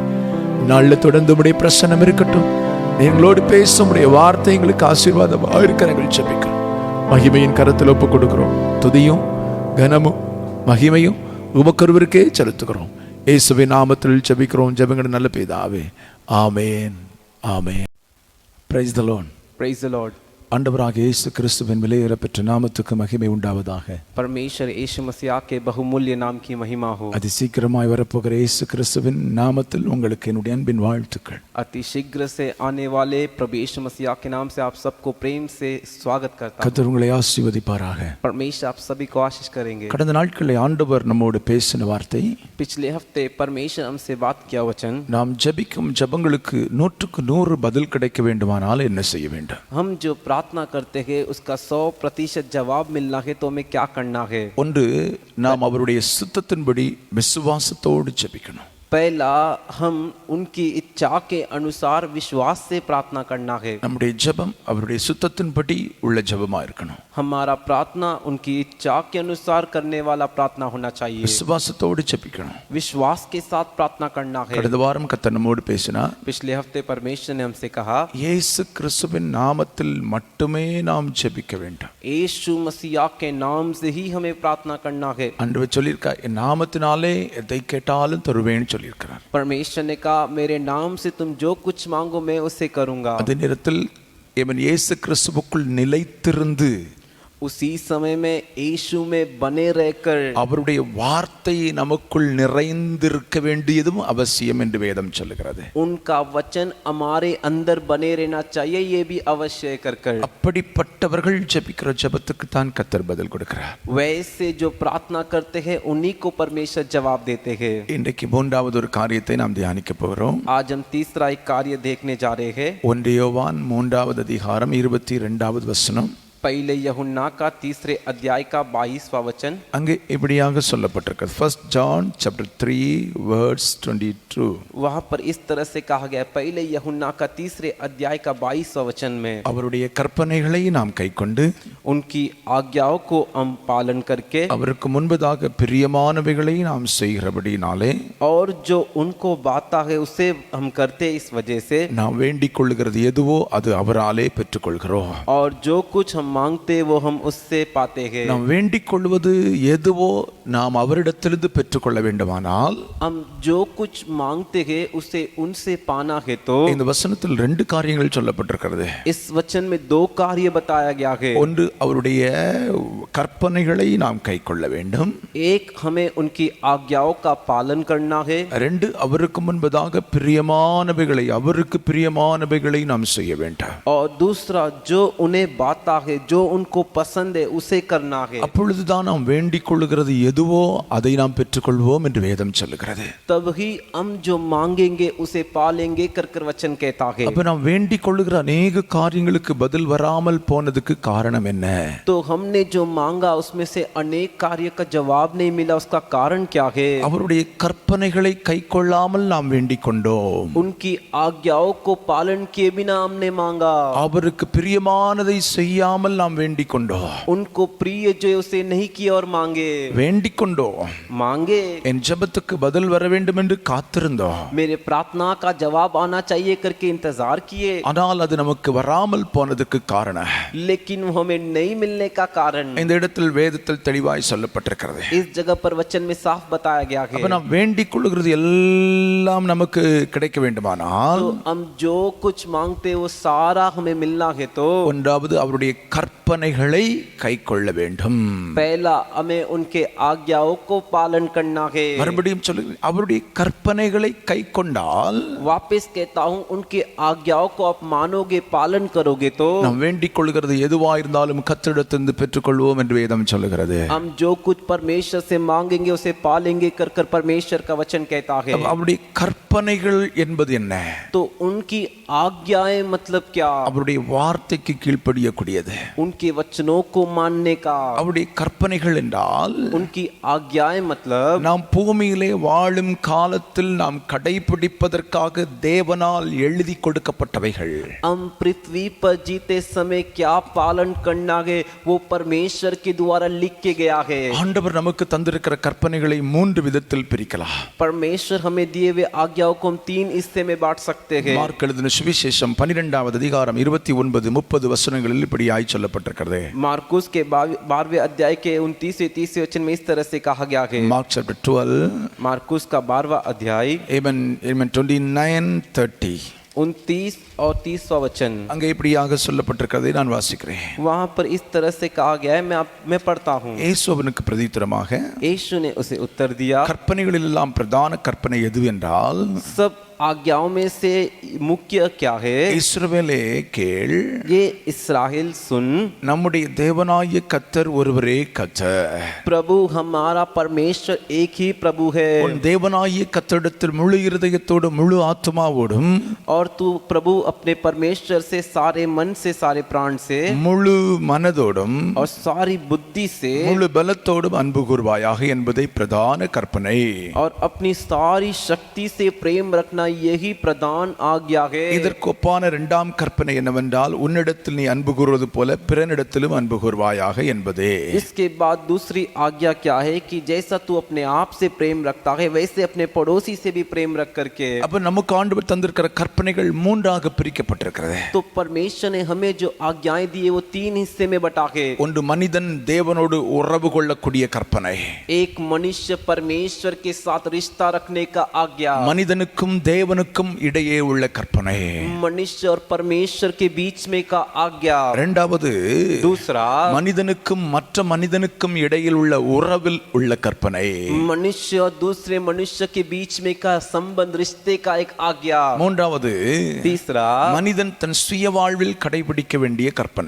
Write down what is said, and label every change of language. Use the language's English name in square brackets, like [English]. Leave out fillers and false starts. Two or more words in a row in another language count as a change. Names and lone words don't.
[Tamil] நாளில் தொடர்ந்து உடைய பிரசன்னம் இருக்கட்டும். எங்களோடு பேச உடைய வார்த்தை எங்களுக்கு ஆசீர்வாதமாக இருக்க நாங்கள் ஜெபிக்கிறோம். மகிமையின் கரத்தில் ஒப்புக் கொடுக்கிறோம். துதியும் கனமும் மகிமையும் உமக்கொருவருக்கே செலுத்துகிறோம். இயேசுவின் நாமத்தில் ஜெபிக்கிறோம். ஜெபங்கள் நல்ல பிதாவே, ஆமென், ஆமென். [English] Praise the Lord. Praise the Lord. [Tamil] ஆண்டவராகிய இயேசு கிறிஸ்துவின் விலையேறப்பெற்ற நாமத்துக்கு மகிமை உண்டாவதாக. [Hindi] परमेश्वर यीशु मसीह के बहुमूल्य नाम की महिमा हो. [Tamil] அதி சீக்கிரமாய் வரப்போகிற இயேசு கிறிஸ்துவின் நாமத்தில் உங்களுக்கு என்னுடைய அன்பின் வாழ்த்துக்கள். [Hindi] अति शीघ्र से आने वाले प्रभु यीशु मसीह के नाम से आप सबको प्रेम से स्वागत करता हूं. [Tamil] கர்த்தர் உங்களை ஆசீர்வதிப்பாராக. [Hindi] परमेश्वर आप सभी को आशीष करेंगे. [Tamil] கடந்த நாட்களில் ஆண்டவர் நம்மோடு பேசின வார்த்தை, [Hindi] पिछले हफ्ते परमेश्वर हमसे बात किया वचन, [Tamil] நாம் ஜெபிக்கும் ஜெபங்களுக்கு 100% பதில் கிடைக்க வேண்டுமானால் என்ன செய்ய வேண்டும்? [Hindi] हम जो प्रार्थना करते हैं उसका 100% जवाब मिलना है तो हमें क्या करना है? [Tamil] ஒன்று, நாம் அவருடைய சித்தத்தின்படி விசுவாசத்தோடு ஜெபிக்கணும். [Hindi] पहला हम उनकी इच्छा के अनुसार विश्वास से प्रार्थना करना है। [Tamil] நம்முடைய ஜெபம் அவருடைய சுத்தத்தின்படி உள்ள ஜெபமா இருக்கணும். [Hindi] हमारा प्रार्थना उनकी इच्छा के अनुसार करने वाला प्रार्थना होना चाहिए। [Tamil] விசுவாசத்தோடு ஜெபிக்கணும். [Hindi] विश्वास के साथ प्रार्थना करना है। [Tamil] கடந்த வாரம் கர்த்தர் நம்மோடு பேசினார். [Hindi] पिछले हफ्ते परमेश्वर ने हमसे कहा [Tamil] இயேசு கிறிஸ்துவின் நாமத்தில் மட்டுமே நாம் ஜெபிக்க வேண்டும். [Hindi] यीशु मसीह के नाम से ही हमें प्रार्थना करना है। [Tamil] ஆண்டவர் சொல்லியிருக்கார், என் நாமத்தினாலே எதை கேட்டாலும் தருவேன்னு சொல்லியிருக்கிறார். [Hindi] परमेश्वर ने कहा मेरे नाम से तुम जो कुछ मांगो मैं उसे करूंगा। [Tamil] அதே நேரத்தில் இவன் இயேசு கிறிஸ்துவுக்குள் நிலைத்திருந்து [Hindi] उसी समय में यीशु में बने रहकर [Tamil] அவருடைய வார்த்தை நமக்குள் நிறைந்திருக்க வேண்டியதும் அவசியம் என்று வேதம் சொல்லுகிறது. [Hindi] उनका वचन हमारे अंदर बने रहना चाहिए, ये भी अवश्य कर [Tamil] அப்படிப்பட்டவர்கள் ஜெபிக்கிற ஜெபத்துக்கு தான் கர்த்தர் பதில் கொடுக்கிறார். [Hindi] वैसे जो प्रार्थना करते हैं उन्हीं को परमेश्वर जवाब देते हैं। [Tamil] இன்றைக்கு மூன்றாவது ஒரு காரியத்தை நாம் தியானிக்க போகிறோம். [Hindi] आज हम तीसरा एक कार्य देखने जा रहे हैं। [Tamil] 1 யோவான் 3வது அதிகாரம் 22வது வசனம். [Hindi] पहले यूहन्ना का तीसरे अध्याय का 22वां वचन। [Tamil] அங்கே இப்படியாக சொல்லப்பட்டிருக்கிறது. [English] 1 John chapter 3 verse 22. [Hindi] वहां पर इस तरह से कहा गया है, पहले यूहन्ना का तीसरे अध्याय का 22वां वचन में [Tamil] அவருடைய கற்பனைகளை நாம் கைக்கொண்டு [Hindi] उनकी आज्ञाओं को हम पालन करके [Tamil] அவருக்கு முன்பதாக பிரியமானவைகளை நாம் செய்கிறபடினாலே [Hindi] और जो उनको बाता है उसे हम करते इस वजह से [Tamil] நாம் வேண்டிக் கொள்ளுகிறது எதுவோ அது அவராலே பெற்றுக்கொள்கிறோம். [Hindi] और जो कुछ हम मांगते वो हम उससे पाते हैं। [Tamil] நாம் வேண்டிக் கொள்வது எதுவோ நாம் அவரிடத்திலிருந்து பெற்றுக்கொள்ள வேண்டுமானால் [Hindi] हम जो कुछ मांगते हैं उसे उनसे पाना है तो [Tamil] இந்த வசனத்தில் 2 காரியங்கள் சொல்லப்பட்டிருக்கிறது. [Hindi] इस वचन में 2 कार्य बताया गया है। [Tamil] ஒன்று, அவருடைய கற்பனைகளை நாம் கைக்கொள்ள வேண்டும். [Hindi] एक, हमें उनकी आज्ञाओं का पालन करना है। 2, [Tamil] அவருக்கு முன்பதாக பிரியமானவைகளை அவருக்கு பிரியமானவைகளை நாம் செய்ய வேண்டும். [Hindi] और दूसरा, जो उन्हें बाता है, जो उनको पसंद है उसे करना है। [Tamil] அப்பொழுதுதான் நாம் வேண்டிக் கொள்ளுகிறது எதுவோ அதை நாம் பெற்றுக்கொள்வோம் என்று வேதம் சொல்லுகிறது. [Hindi] तब ही हम जो मांगेंगे उसे पालेंगे कर वचन कहता है। [Tamil] அப்ப நாம் வேண்டிக் கொள்ளுகிற अनेक காரியங்களுக்கு பதில் வராமல் போனதுக்கு காரணம் என்ன? [Hindi] तो हमने जो मांगा उसमें से अनेक कार्य का जवाब नहीं मिला, उसका कारण क्या है? [Tamil] அவருடைய கற்பனைகளை கைக்கொள்ளாமல் நாம் வேண்டிக் கொண்டோம். [Hindi] उनकी आज्ञाओं को पालन किए बिना हमने मांगा। [Tamil] அவருக்கு பிரியமானதை செய்யாமல் நாம் வேண்டிக் கொண்டோம். [Hindi] उनको प्रिय जो उसे नहीं किया और मांगे। [Tamil] வேண்டிக் கொண்டோம். [Hindi] मांगे, [Tamil] என் ஜெபத்துக்கு பதில் வர வேண்டும் என்று காத்திருந்தோம். [Hindi] मेरे प्रार्थना का जवाब आना चाहिए करके इंतजार किए, [Tamil] ஆனால் அது நமக்கு வராமல் போனதுக்கு காரணம் [Hindi] लेकिन वो हमें नहीं मिलने का कारण [Tamil] இந்த இடத்தில் வேதத்தில் தெளிவாய் சொல்லப்பட்டிருக்கிறது. [Hindi] इस जगह पर वचन में साफ बताया गया है। [Tamil] அப்ப நாம் வேண்டிக் கொள்ளுகிறது எல்லாம் நமக்கு கிடைக்க வேண்டுமானால் [Hindi] तो हम जो कुछ मांगते वो सारा हमें मिलना है तो [Tamil] ஒன்றாவது அவருடைய கற்பனைகளை கைக்கொள்ள வேண்டும். [Hindi] पहला, हमें उनके आज्ञाओं को पालन करना है। [Tamil] மறுபடியும் சொல்லுகிறேன், அவருடைய கற்பனைகளை கைக்கொண்டால் [Hindi] वापस कहता हूँ, उनकी आज्ञाओं को आप मानोगे, पालन करोगे तो [Tamil] நாம் வேண்டிக் கொள்ளுகிறது எதுவா இருந்தாலும் கர்த்தரிடத்திலிருந்து பெற்றுக்கொள்வோம் என்று வேதம் சொல்லுகிறது. [Hindi] हम जो कुछ परमेश्वर से मांगेंगे उसे पालेंगे कर परमेश्वर का वचन कहता है। [Tamil] அவருடைய கற்பனைகள் என்பது என்ன? [Hindi] तो उनकी आज्ञाएं मतलब क्या? [Tamil] அவருடைய வார்த்தைக்கு கீழ்ப்படியக்கூடியது. [Hindi] उनके वचनों को मानने का। [Tamil] அவருடைய கற்பனைகள் என்றால் [Hindi] उनकी आज्ञाएं मतलब [Tamil] நாம் பூமியிலே வாழும் காலத்தில் நாம் கடைபிடிப்பதற்காக தேவனால் எழுதி கொடுக்கப்பட்டவைகள். [Hindi] हम पृथ्वी पर जीते समय क्या पालन करना है वो परमेश्वर के द्वारा लिख के गया है। [Tamil] ஆண்டவர் நமக்கு தந்திருக்கிற கற்பனைகளை 3 விதத்தில் பிரிக்கலாம். [Hindi] परमेश्वर हमें दिए हुए आज्ञाओं को हम 3 हिस्से में बांट सकते हैं। [Tamil] மார்க் எழுதின சுவிசேஷம் 12வது அதிகாரம் 29-30 வசனங்களில் இப்படியாய் சொல்லப்பட்டிருக்கிறது. [Hindi] मार्कुस के 12वें अध्याय के 29-30 वचन में इस तरह से कहा गया है। [English] Mark chapter 12 [Hindi] मार्कुस का 12वां अध्याय [English] even 29-30 [Hindi] 29 और 30वां वचन [Tamil] அங்கே இப்படியாக சொல்லப்பட்டிருக்கிறதை நான் வாசிக்கிறேன். [Hindi] वहां पर इस तरह से कहा गया है, मैं पढ़ता हूँ। [Tamil] இயேசு அவனுக்கு பிரதித்திரமாக [Hindi] यीशु ने उसे उत्तर दिया, [Tamil] கற்பனைகளில் எல்லாம் பிரதான கற்பனை எது என்றால் [Hindi] सब आज्ञाओं में से मुख्य क्या है? [Tamil] இஸ்ரவேலே கேள், [Hindi] ये इस्राएल सुन, [Tamil] நம்முடைய தேவனாகிய கர்த்தர் ஒருவரே கர்த்தர். [Hindi] प्रभु हमारा परमेश्वर एक ही प्रभु है। [Tamil] உன் தேவனாகிய கர்த்தரிடத்தில் முழு இருதயத்தோடும் முழு ஆத்துமாவோடும் [Hindi] और तू प्रभु अपने परमेश्वर से सारे मन से, सारे प्राण से [Tamil] முழு மனதோடும் [Hindi] और सारी बुद्धि से [Tamil] முழு பலத்தோடும் அன்பு கூர்வாயாக என்பதை பிரதான கற்பனை. [Hindi] और अपनी सारी शक्ति से प्रेम रखना, यही प्रधान आज्ञा है। [Tamil] இதற்கு ஒப்பான இரண்டாம் கற்பனை என்னவென்றால், உன்னிடத்தில் நீ அன்பு கூறுவது போல பிறனிடத்திலும் அன்பு கூர்வாயாக என்பதே. [Hindi] इसके बाद दूसरी आज्ञा क्या है कि जैसा तू अपने आप से प्रेम रखता है वैसे अपने पड़ोसी से भी प्रेम रख करके। [Tamil] அப்ப நமக்கு ஆண்டவர் தந்திருக்கிற கற்பனைகள் மூன்றாக பிரிக்கப்பட்டிருக்கிறது. [Hindi] तो परमेश्वर ने हमें जो आज्ञाएं दी है वो 3 हिस्से में बटा के। [Tamil] ஒன்று மனிதன் தேவனோடு உறவு கொள்ளக்கூடிய கற்பனை, [Hindi] एक मनुष्य परमेश्वर के साथ रिश्ता रखने का आज्ञा, [Tamil] மனிதனுக்கும் தேவனுக்கும் இடையே உள்ள கற்பனை. [Hindi] मनुष्य और परमेश्वर के बीच में का आज्ञा। [Tamil] இரண்டாவது [Hindi] दूसरा [Tamil] மனிதனுக்கும் மற்ற மனிதனுக்கும் இடையில் உள்ள உறவில் உள்ள கற்பனை. [Hindi] मनुष्य और दूसरे मनुष्य के बीच में का संबंध, रिश्ते का एक आज्ञा। [Tamil] மூன்றாவது [Hindi] तीसरा [Tamil] மனிதன் தன் சுய வாழ்வில் கடைபிடிக்க வேண்டிய கற்பனை.